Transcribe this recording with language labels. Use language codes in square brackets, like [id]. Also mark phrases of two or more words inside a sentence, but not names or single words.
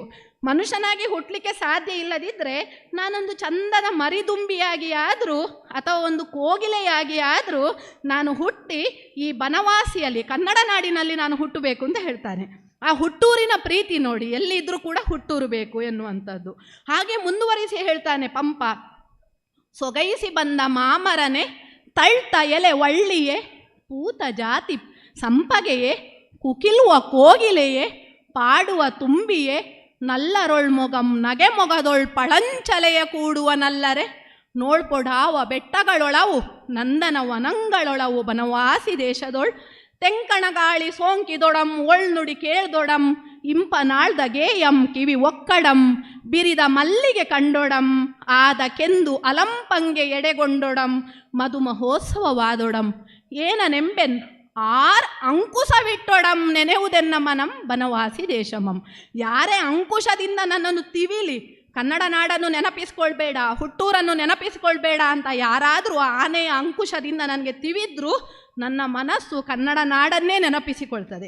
[kn] ಮನುಷ್ಯನಾಗಿ ಹುಟ್ಟಲಿಕ್ಕೆ ಸಾಧ್ಯ ಇಲ್ಲದಿದ್ದರೆ ನಾನೊಂದು ಚಂದದ ಮರಿದುಂಬಿಯಾಗಿ ಆದರೂ ಅಥವಾ ಒಂದು ಕೋಗಿಲೆಯಾಗಿ ಆದರೂ ನಾನು ಹುಟ್ಟಿ ಈ ಬನವಾಸಿಯಲ್ಲಿ ಕನ್ನಡ ನಾಡಿನಲ್ಲಿ ನಾನು ಹುಟ್ಟಬೇಕು ಅಂತ ಹೇಳ್ತಾನೆ. ಆ ಹುಟ್ಟೂರಿನ ಪ್ರೀತಿ ನೋಡಿ, ಎಲ್ಲಿದ್ದರೂ ಕೂಡ ಹುಟ್ಟೂರು ಬೇಕು ಎನ್ನುವಂಥದ್ದು. ಹಾಗೆ ಮುಂದುವರಿಸಿ ಹೇಳ್ತಾನೆ ಪಂಪ, ಸೊಗೈಸಿ ಬಂದ ಮಾಮರನೆ ತಳ್ತ ಎಲೆ ಒಳ್ಳಿಯೇ ಪೂತ ಜಾತಿ ಸಂಪಗೆಯೇ ಕುಕಿಲುವ ಕೋಗಿಲೆಯೇ ಪಾಡುವ ತುಂಬಿಯೇ ನಲ್ಲರೊಳ್ ಮೊಗಂ ನಗೆ ಮೊಗದೊಳ್ ಪಳಂಚಲೆಯ ಕೂಡುವ ನಲ್ಲರೆ ನೋಳ್ಪೊಡಾವ ಬೆಟ್ಟಗಳೊಳವು ನಂದನ ವನಂಗಳೊಳವು ಬನವಾಸಿ ದೇಶದೊಳ್ ತೆಂಕಣಗಾಳಿ ಸೋಂಕಿದೊಡಂ ಒಳ್ನುಡಿ ಕೇಳ್ದೊಡಂ ಇಂಪನಾಳ್ದ ಗೇಯಂ ಕಿವಿ ಒಕ್ಕಡಂ ಬಿರಿದ ಮಲ್ಲಿಗೆ ಕಂಡೊಡಂ ಆದ ಕೆಂದು ಅಲಂಪಂಗೆ ಎಡೆಗೊಂಡೊಡಂ ಮಧುಮಹೋತ್ಸವವಾದೊಡಂ ಏನನೆಂಬೆನ್ ಆರ್ ಅಂಕುಶವಿಟ್ಟೊಡಂ ನೆನೆವುದೆನ್ನ ಮನಂ ಬನವಾಸಿ ದೇಶಮಂ. ಯಾರೇ ಅಂಕುಶದಿಂದ ನನ್ನನ್ನು ತಿವಿಲಿ, ಕನ್ನಡ ನಾಡನ್ನು ನೆನಪಿಸ್ಕೊಳ್ಬೇಡ, ಹುಟ್ಟೂರನ್ನು ನೆನಪಿಸ್ಕೊಳ್ಬೇಡ ಅಂತ ಯಾರಾದರೂ ಆನೆಯ ಅಂಕುಶದಿಂದ ನನಗೆ ತಿವಿದ್ರೂ ನನ್ನ ಮನಸ್ಸು ಕನ್ನಡ ನಾಡನ್ನೇ ನೆನಪಿಸಿಕೊಳ್ತದೆ.